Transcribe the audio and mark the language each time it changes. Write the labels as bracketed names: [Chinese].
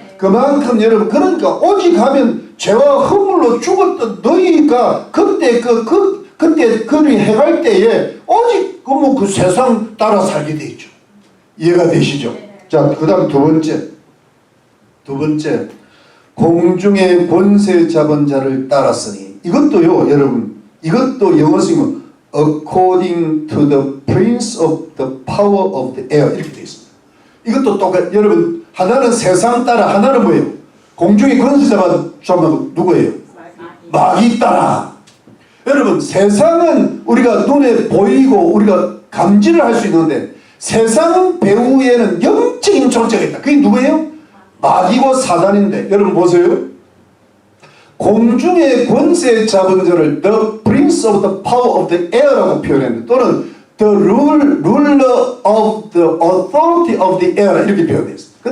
[Korean] 그만큼 여러분, 그러니까 오직 하면 죄와 허물로 죽었던 너희가 그때 그를 해갈 때에 오직 그 세상 따라 살게 되어 있죠. 이해가 되시죠? 자, 그 다음 두 번째, 공중의 권세 잡은 자를 따랐으니, 이것도요, 여러분, 이것도 영어 쓰면 [English] according to the prince of the power of the air [Korean] 이렇게 되어 있습니다. 이것도 똑같. 여러분 하나는 세상 따라 하나는 뭐예요? 공중의 권세 잡은 누구예요? 마귀 따라. 여러분 세상은 우리가 눈에 보이고 우리가 감지를 할 수 있는데 세상 배후에는 영적인 존재가 있다. 그게 누구예요? 마귀고 사단인데 여러분 보세요. 공중의 권세 잡은 자를 [English] the prince of the power of the air [Korean] 라고 표현했는데 또는 [English] the ruler of the authority of the air [Korean] 이렇게 표현되어 있습니다.